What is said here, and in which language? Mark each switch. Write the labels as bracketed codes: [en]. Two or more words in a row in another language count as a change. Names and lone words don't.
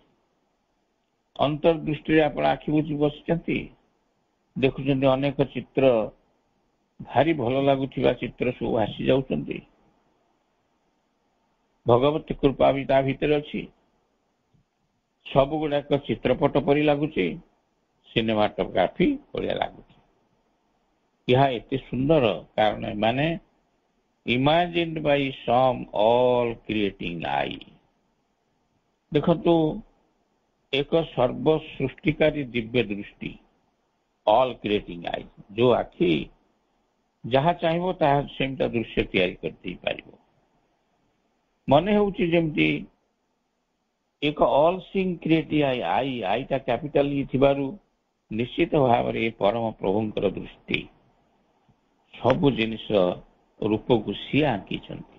[or] ଅନ୍ତର୍ଦୃଷ୍ଟିରେ ଆପଣ ଆଖି ବୁଜି ବସିଛନ୍ତି, ଦେଖୁଛନ୍ତି ଅନେକ ଚିତ୍ର, ଭାରି ଭଲ ଲାଗୁଥିବା ଚିତ୍ର ସବୁ ଭାସି ଯାଉଛନ୍ତି। ଭଗବତୀ କୃପା ବି ତା ଭିତରେ ଅଛି। ସବୁ ଗୁଡାକ ଚିତ୍ରପଟ ପରି ଲାଗୁଛି, ସିନେମାଟୋଗ୍ରାଫି ଭଳିଆ ଲାଗୁଛି। ଏହା ଏତେ ସୁନ୍ଦର କାରଣ ଏମାନେ [en] imagined by some all creating eye। [or] ଦେଖନ୍ତୁ, ଏକ ସର୍ବ ସୃଷ୍ଟିକାରୀ ଦିବ୍ୟ ଦୃଷ୍ଟି, [en] all creating eye, [or] ଯୋଉ ଆଖି ଯାହା ଚାହିଁବ ତାହା ସେମିଟା ଦୃଶ୍ୟ ତିଆରି କରିଦେଇପାରିବ। ମନେ ହେଉଛି ଯେମିତି ଏକ [en] all seeing creating eye, [or] ଆଇଟା [en] capital E [or] ଥିବାରୁ ନିଶ୍ଚିତ ଭାବରେ ଏ ପରମ ପ୍ରଭୁଙ୍କର ଦୃଷ୍ଟି ସବୁ ଜିନିଷ ରୂପକୁ ସିଏ ଆଙ୍କିଛନ୍ତି।